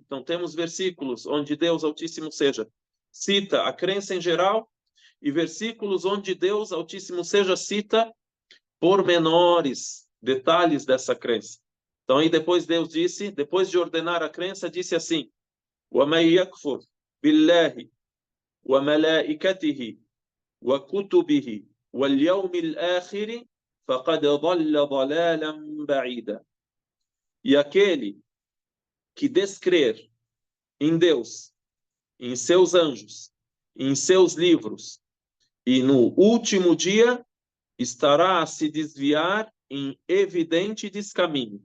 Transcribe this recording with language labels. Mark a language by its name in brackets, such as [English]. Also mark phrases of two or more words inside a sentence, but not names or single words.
[Portuguese] Então, temos versículos onde Deus Altíssimo Seja cita a crença em geral e versículos onde Deus Altíssimo Seja cita pormenores, detalhes dessa crença. Então, aí depois Deus disse, depois de ordenar a crença, disse assim: [Arabic] وَمَنْ يَكْفُرْ بِاللَّهِ وَمَلَائِكَتِهِ وَكُتُبِهِ وَالْيَوْمِ الْآخِرِ فَقَدْ ضَلَّ ضَلَالًا بَعِيدًا. [Portuguese] E aquele que descrer em Deus, em seus anjos, em seus livros, e no último dia estará a se desviar em evidente descaminho.